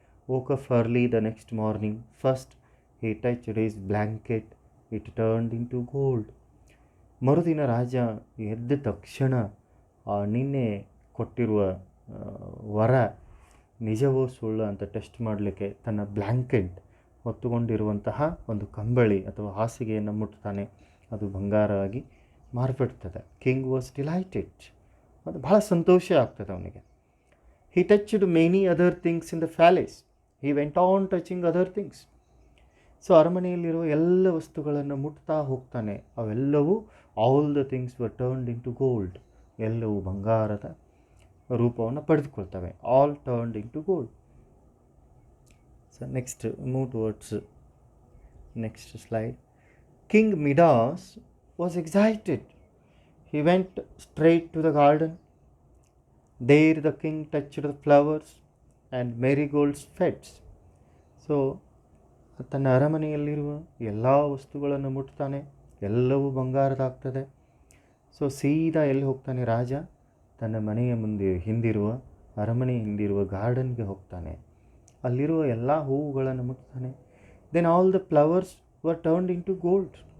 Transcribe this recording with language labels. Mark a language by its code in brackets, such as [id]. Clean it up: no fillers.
[en] woke up early the next morning. First, he touched his blanket. It turned into gold. [kn] ಮರುದಿನ ರಾಜ ಎದ್ದ ತಕ್ಷಣ ನಿನ್ನೆ ಕೊಟ್ಟಿರುವ ವರ ನಿಜವೋ ಸುಳ್ಳು ಅಂತ ಟೆಸ್ಟ್ ಮಾಡಲಿಕ್ಕೆ ತನ್ನ ಬ್ಲ್ಯಾಂಕೆಟ್ ಹೊತ್ತುಕೊಂಡಿರುವಂತಹ ಒಂದು ಕಂಬಳಿ ಅಥವಾ ಹಾಸಿಗೆಯನ್ನು ಮುಟ್ತಾನೆ. ಅದು ಬಂಗಾರ ಆಗಿ ಮಾರ್ಪಡ್ತದೆ. [en] King was delighted. [kn] ಅದು ಬಹಳ ಸಂತೋಷ ಆಗ್ತದೆ ಅವನಿಗೆ. [en] He touched many other things in the palace. He went on touching other things. So [kn] ಅರಮನೆಯಲ್ಲಿರುವ ಎಲ್ಲ ವಸ್ತುಗಳನ್ನು ಮುಟ್ತಾ ಹೋಗ್ತಾನೆ. ಅವೆಲ್ಲವೂ [en] All the things were turned into gold. [kn] ಎಲ್ಲವೂ ಬಂಗಾರದ ರೂಪವನ್ನು ಪಡೆದುಕೊಳ್ತವೆ. [en] All turned into gold. So next move towards next slide. King Midas was excited. He went straight to the garden. There the king touched the flowers and marigolds fed. [kn] So ತನ್ನ ಅರಮನೆಯಲ್ಲಿರುವ ಎಲ್ಲ ವಸ್ತುಗಳನ್ನು ಮುಟ್ತಾನೆ, ಎಲ್ಲವೂ ಬಂಗಾರದಾಗ್ತದೆ. So ಸೀದಾ ಎಲ್ಲಿ ಹೋಗ್ತಾನೆ ರಾಜ? ತನ್ನ ಮನೆಯ ಮುಂದೆ ಹಿಂದಿರುವ ಅರಮನೆ ಹಿಂದಿರುವ ಗಾರ್ಡನ್ಗೆ ಹೋಗ್ತಾನೆ. ಅಲ್ಲಿರುವ ಎಲ್ಲ ಹೂವುಗಳನ್ನು ಮುಟ್ತಾನೆ. [en] Then all the flowers were turned into gold.